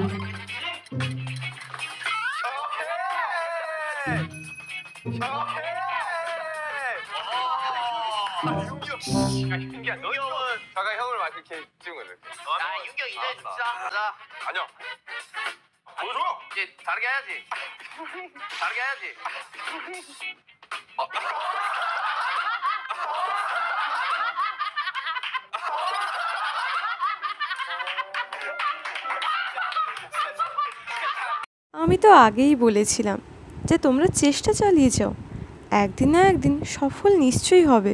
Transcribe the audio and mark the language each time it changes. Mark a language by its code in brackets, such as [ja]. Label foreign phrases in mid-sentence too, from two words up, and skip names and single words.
[ko] 윤기야, 너 형은 잠깐 형을 막 이렇게 찍은 거지. 야, 윤기 형 이제 진짜. 아니요. 보여줘. 이제 다르게 해야지. 다르게 해야지. [bn] আমি তো আগেই বলেছিলাম যে তোমরা চেষ্টা চালিয়ে যাও, একদিন না একদিন সফল নিশ্চয়ই হবে।